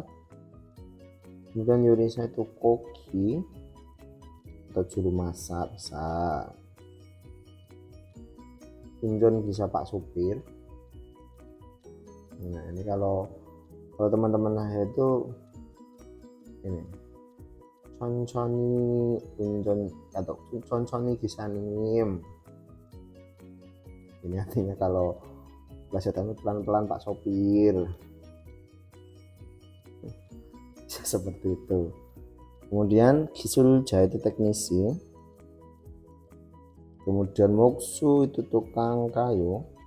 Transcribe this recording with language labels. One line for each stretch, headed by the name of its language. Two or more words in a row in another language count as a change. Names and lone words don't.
Indonesian: Kemudian Yurisa itu koki atau juru masak bisa. Injon bisa Pak Supir. Nah ini kalau teman-teman saya itu ini
Korean: 천천히 운전
Indonesian: atau
Korean: 천천히 기사님.
Indonesian: Ini artinya kalau plesetan pelan-pelan Pak Sopir. Seperti itu. Kemudian Gisulja itu teknisi. Kemudian Moksu itu tukang kayu.